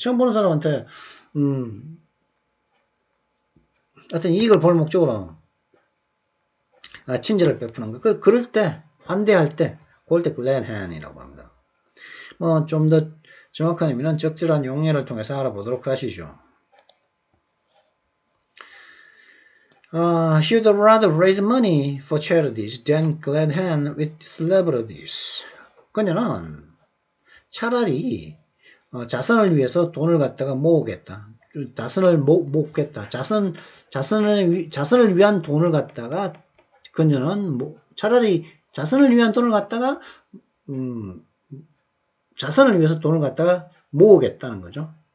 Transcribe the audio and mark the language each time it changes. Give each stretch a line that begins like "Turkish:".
Korean: 처음 보는 사람한테 어떤 이익을 볼 목적으로 친절을 베푸는 거. 그럴 때 환대할 때 그럴 때 glad hand이라고 합니다. 뭐 좀 더 정확한 의미는 적절한 용례를 통해서 알아보도록 하시죠.
English: He would rather raise money for charities than glad hand with celebrities.
Korean: 그녀는 차라리 자선을 위해서 돈을 갖다가 모으겠다. 자선을 모으겠다. 자선을 위한 돈을 갖다가 그녀는 차라리 자선을 위한 돈을 갖다가 자선을 위해서 돈을 갖다가 모으겠다는 거죠.